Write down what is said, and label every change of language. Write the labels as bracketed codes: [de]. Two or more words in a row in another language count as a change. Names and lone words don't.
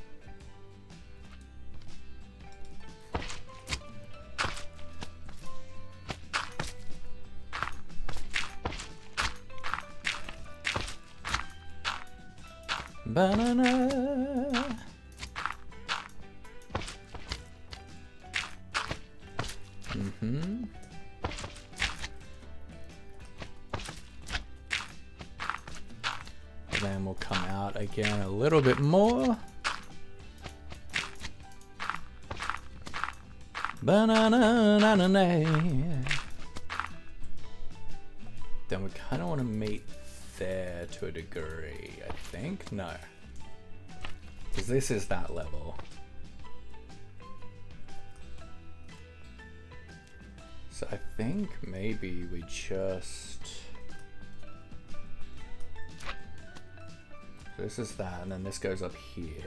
[en] Banana. Mm-hmm. Then we'll come out again a little bit more. Banana, na, na, na. Then we kind of want to meet there to a degree, I think. No, because this is that level. So I think maybe we just, this is that, and then this goes up here.